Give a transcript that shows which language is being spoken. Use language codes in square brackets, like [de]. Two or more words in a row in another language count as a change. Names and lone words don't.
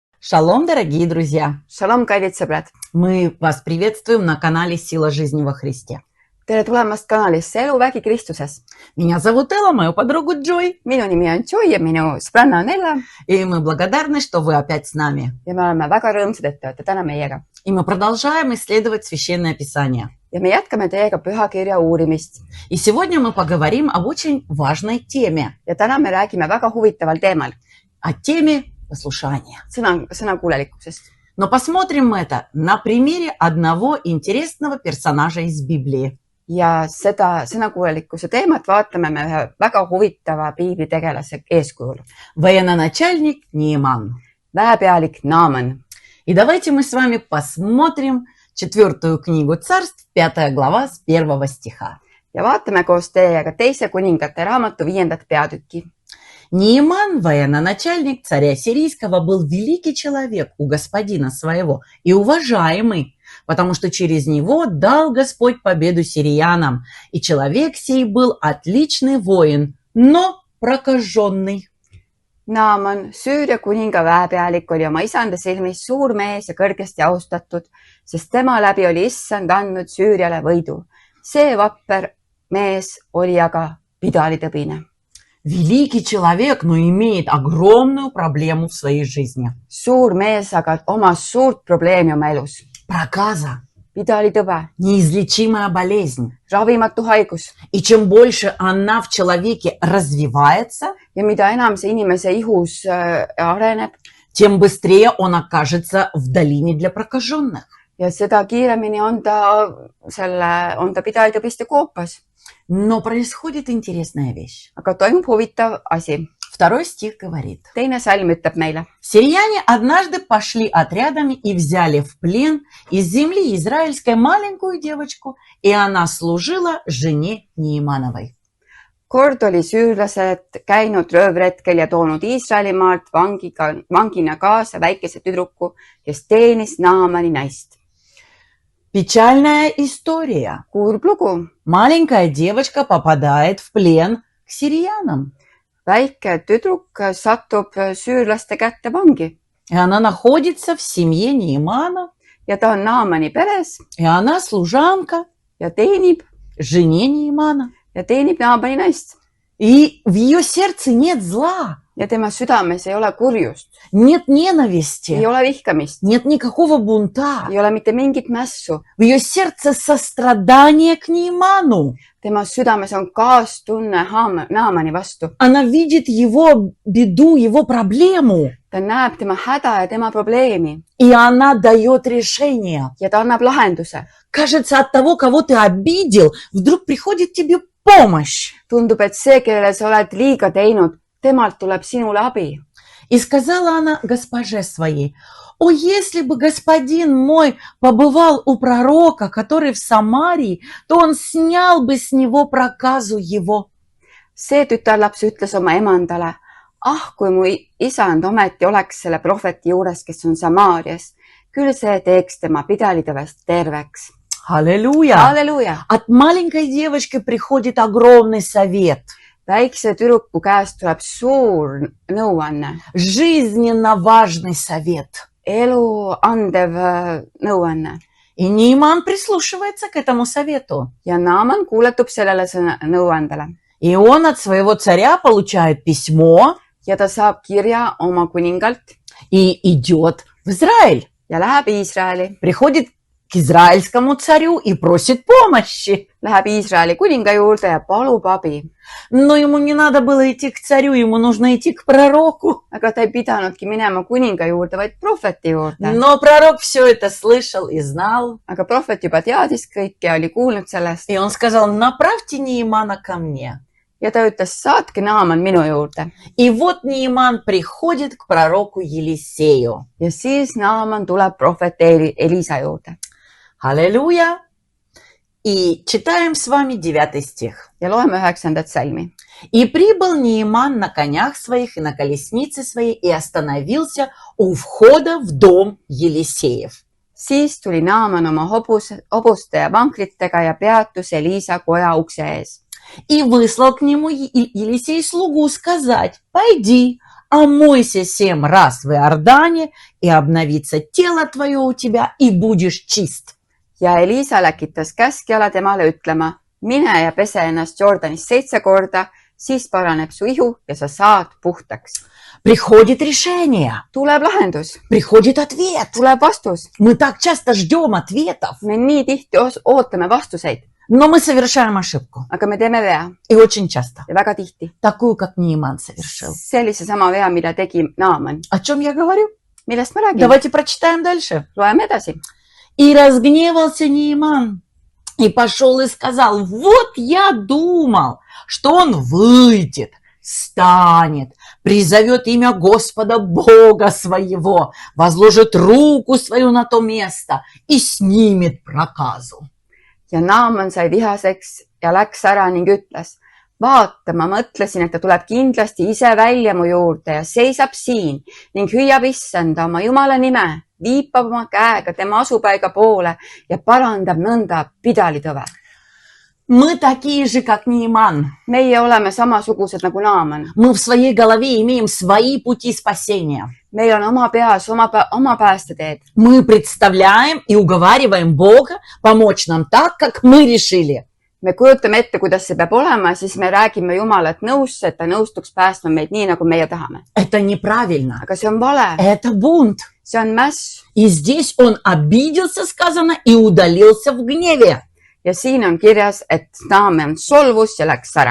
[ru] Шалом, дорогие друзья! [et] Shalom, kallid sõbrad! [ru] Мы вас приветствуем на канале «Сила жизни во Христе». [et] Tere tulemast kanalisse Eluvägi Kristuses. [ru] Меня зовут Элла, мою подругу Джой. [et] Minu nimi on Joy ja minu sõbranna on Ella. [ru] И мы благодарны, что вы опять с нами. [et] Ja me oleme väga rõõmsad, et te olete täna meiega. [ru] И мы продолжаем исследовать Священное Писание. [et] Ja me jätkame teiega pühakirja uurimist. [ru] И сегодня мы поговорим об очень важной теме. [et] Ja täna me räägime väga huvitaval teemal. [ru] О теме послушания. [et] Sõnakuulelikkusest. [ru] Но посмотрим мы это на примере одного интересного персонажа из Библии. [et] Ja seda sõnakuulelikkuse teemat vaatame me ühe väga huvitava piiblitegelase eeskujul. [ru] Военачальник Нееман. [et] Väepealik Naaman. [ru] И давайте мы с вами посмотрим 4 книгу Царств, 5 глава с 1 стиха. [et] Ja vaatame koos teiega teise kuningate raamatu 5. peatükki. [ru] Нееман, военачальник царя сирийского, был великий человек у господина своего и уважаемый, потому что через него дал Господь победу сириянам, и человек сей был отличный воин, но прокаженный. [et] Naaman, Süüria kuninga väepealik, oli oma isanda silmis suur mees ja kõrgesti austatud, sest tema läbi oli issand andnud Süüriale võidu. See vapper mees oli aga pidalitõbine. [ru] Великий человек, но имеет огромную проблему в своей жизни. [et] Suur mees, aga omas suurt probleemi oma elus. [ru] Проказа. [et] Pidalitõbe. [ru] Неизлечимая болезнь. [et] Ravimatu haigus. [ru] И чем больше она в человеке развивается, [et] Ja mida enam see inimese ihus areneb, [ru] тем быстрее он окажется в долине для прокаженных. [et] ja seda kiiremini on ta pidalitõbiste koopas. [ru] Но происходит интересная вещь. [et] Aga toimub huvitav asi. [ru] 2 стих говорит. [et] Teine salm ütleb meile. [ru] Сирияне однажды пошли отрядами и взяли в плен из земли израильской маленькую девочку, и она служила жене Неемановой. [et] Kord oli süürlased käinud röövretkel ja toonud Iisraelimaalt vangina kaasa väikese tüdruku, kes teenis Naamani naist. [ru] Печальная история. [et] Kurb lugu. [ru] Маленькая девочка попадает в плен к сириянам. [et] Väike tüdruk satub süürlaste kätte vangi. [ru] И она находится в семье Неемана. [et] Ja ta on Naamani peres [ru] И она служанка [et] ja teenib [ru] жене Неемана. [et] Naamani naist. [ru] И в ее сердце нет зла, [et] Ja tema südames ei ole kurjust, [ru] нет [et] ei [ru] ненависти, [et] ole vihkamist, [ru] нет никакого бунта. [et] ei ole mitte mingit mässu. [ru] В ее сердце сострадание к Нееману. [et] Tema südames on kaastunne Naamani vastu. [ru] Она видит его беду, его проблему. [et] Ta näeb tema häda ja tema probleemi [ru] И она дает решение. [et] ja ta annab lahenduse. [ru] Кажется, от того, кого ты обидел, вдруг приходит тебе помощь. [et] Tundub, et see, kellele sa oled liiga teinud, temalt tuleb sinule abi. [ru] И сказала она госпоже своей: «О, если бы господин мой побывал у пророка, который в Самарии, то он снял бы с него проказу его». [et] See tütarlaps ütles oma emandale: ah, kui mu isand ometi oleks selle prohveti juures, kes on Samaarias, küll see teeks tema pidalitõvest terveks. [ru] Аллилуйя! [et] Halleluuja! [ru] От маленькой девочки приходит огромный совет. [et] Väikse tüdruku käest tuleb suur nõuanne, [ru] Жизненно важный совет. [et] elu andev nõuanne. [ru] И Нееман прислушивается к этому совету. [et] Ja Naaman kuuletub sellele nõuandele. [ru] И он от своего царя получает письмо [et] Ja ta saab kirja oma kuningalt [ru] и идет в Израиль. [et] ja läheb Iisraeli. [ru] Приходит к израильскому царю и просит помощи. [et] Läheb Iisraeli kuninga juurde ja palub abi. [ru] Но ему не надо было идти к царю, ему нужно идти к пророку. [et] Aga ta ei pidanudki minema kuninga juurde, vaid prohveti juurde. [ru] Но пророк все это слышал и знал. [et] Aga prohvet juba teadis kõike ja oli kuulnud sellest. [ru] И он сказал: направьте Неемана ко мне. [et] Ja ta ütles: saatke Naaman minu juurde. [ru] И вот Нееман приходит к пророку Елисею. [et] Ja siis Naaman tuleb prohvet Elisa juurde. [ru] Аллилуйя! И читаем с вами 9 стих. [et] Ja loeme 9. salmi. [ru] И прибыл Нееман на конях своих и на колеснице своей и остановился у входа в дом Елисеев. [et] Siis tuli Naaman oma hobuste ja vanklitega ja peatus Elisa koja ukse ees. [ru] И выслал к нему Елисей слугу сказать: пойди, омойся 7 раз в Иордане, и обновится тело твое у тебя, и будешь чист. [et] ja Elisa läkitas käskjala temale ütlema, mine ja pese ennast Jordanis 7 korda, siis paraneb su ihu ja sa saad puhtaks. [ru] Приходит решение, [et] Tuleb lahendus, [ru] приходит ответ. [et] tuleb vastus. [ru] Мы так часто ждем ответов, [et] Me nii tihti ootame vastuseid, [ru] но мы совершаем ошибку. [et] aga me teeme vea [ru] И очень часто. [et] ja väga tihti. [ru] Такую, как Неиман совершил. [et] Sellise sama vea, mida tegi Naaman. [ru] О чем я говорю? [et] Millest ma räägin? [ru] Давайте прочитаем дальше. [et] Loeme edasi. [ru] И разгневался Неиман, и пошел и сказал, вот я думал, что он выйдет, станет, призовет имя Господа Бога своего, возложит руку свою на то место и снимет проказу. [et] Ja Naaman sai vihaseks ja läks ära ning ütles, vaata, ma mõtlesin, et ta tuleb kindlasti ise välja mu juurde ja seisab siin ning hüüab issanda oma Jumala nime, viipab oma käega tema asupaiga poole ja parandab nõnda pidalitõve. [ru] Мы такие же, как Неиман. [et] Meie oleme samasugused nagu Naaman. [ru] Мы в своей голове имеем свои пути спасения. [et] Meil on oma peas oma päästeteed. [ru] Мы представляем и уговариваем Бога помочь нам так, как мы решили. [et] Me kujutame ette, kuidas see peab olema, siis me räägime Jumalat nõusse, et ta nõustuks päästma meid nii, nagu meie tahame. [ru] Это неправильно. [et] Aga see on vale. [ru] Это бунт. [et] See on mäss. [ru] И здесь он обиделся, сказано, и удалился в гневе. [et] Ja siin on kirjas, et Naaman solvus ja läks ära.